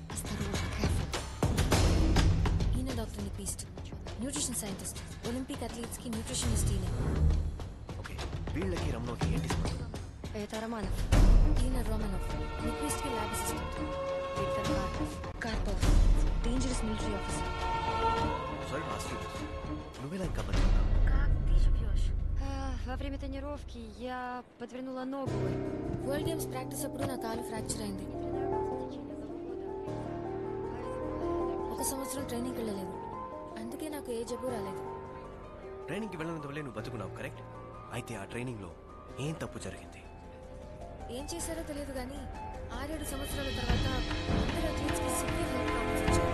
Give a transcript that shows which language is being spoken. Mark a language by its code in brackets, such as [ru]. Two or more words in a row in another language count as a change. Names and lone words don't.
[te] ఈయన డాక్టర్ నిక్విస్ట్, [en] nutrition scientist, Olympic athletes [te] కి న్యూట్రిషనిస్ట్ ఈయన. ఓకే, వీళ్ళకి రమణోకి ఏంటి సంబంధం? [ru] Это Романов. [te] ఈయన రోమనోవ్, నిక్విస్ట్ కి ల్యాబ్ అసిస్టెంట్. Виктор Карпов. కార్పోవ్, [en] dangerous military officer. [te] సారీ మాస్టర్, నువ్వెలా ఇంకా బతుకున్నావు? [ru] Как ты живешь? Во время тренировки я подвернула ногу. [te] వరల్డ్ గేమ్స్ ప్రాక్టీస్ అప్పుడు నా కాలు ఫ్రాక్చర్ అయింది. ఒక సంవత్సరం ట్రైనింగ్కి వెళ్ళలేదు. అందుకే నాకు ఏ జబ్బు రాలేదు. ట్రైనింగ్కి వెళ్ళినంత వల్లే నువ్వు బతుకున్నావు, కరెక్ట్? అయితే ఆ ట్రైనింగ్లో ఏం తప్పు జరిగింది? ఏం చేశారో తెలియదు కానీ 6-7 సంవత్సరాల తర్వాత అందరు అథ్లీట్స్కి [en] severe health problems [te] వచ్చాయి.